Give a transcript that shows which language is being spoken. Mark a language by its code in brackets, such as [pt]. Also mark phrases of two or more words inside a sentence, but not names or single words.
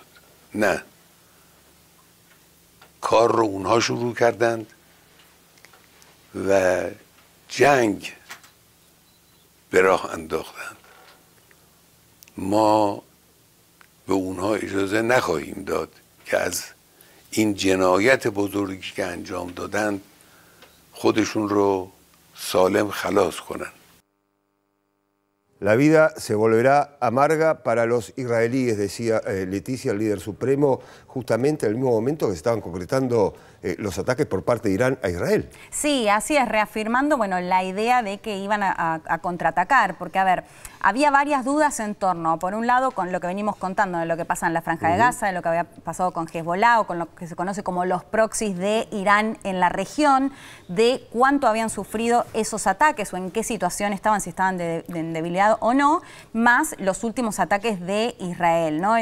[fa] نه، کار رو اونها شروع کردند و جنگ به راه انداختند. ما به اونها اجازه نخواهیم داد که از این جنایت بزرگی که انجام دادند خودشون رو سالم خلاص کنند. [es] La vida se volverá amarga para los israelíes, decía Leticia, el líder supremo, justamente en el mismo momento que se estaban concretando los ataques por parte de Irán a Israel. Sí, así es, reafirmando bueno, la idea de que iban a contraatacar, porque a ver, había varias dudas en torno, por un lado, con lo que venimos contando de lo que pasa en la Franja de Gaza, de lo que había pasado con Hezbollah o con lo que se conoce como los proxies de Irán en la región, de cuánto habían sufrido esos ataques o en qué situación estaban, si estaban en debilidad o no, más los últimos ataques de Israel, ¿no?